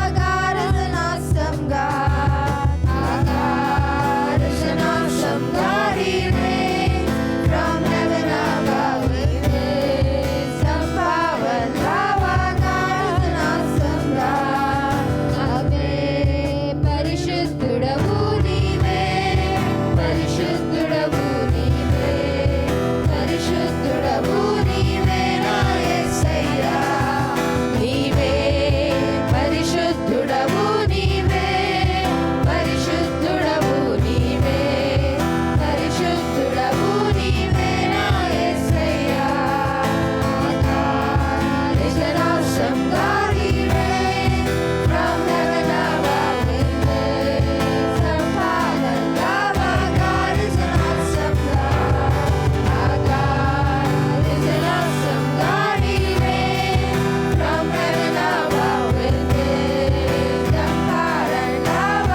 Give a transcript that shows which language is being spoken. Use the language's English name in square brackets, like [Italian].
[English] Our God is an awesome God. Our God is an awesome God. He reigns from heaven above with wisdom, power, and love. Our God is an awesome God. [Telugu] Ave పరిశుద్ధుడవు నీవే, పరిశుద్ధుడవు నీవే, పరిశుద్ధుడవు నీవే నా యేసయ్యా. నీవే పరిశుద్ధుడవు నీవే, పరిశుద్ధుడవు నీవే, పరిశుద్ధుడవు నీవే నా యేసయ్యా. [English] God is an awesome God. He reigns from heaven above with wisdom, power, and love. Our God is an awesome God. Our God is an awesome God. He reigns from heaven above with wisdom, power, and love.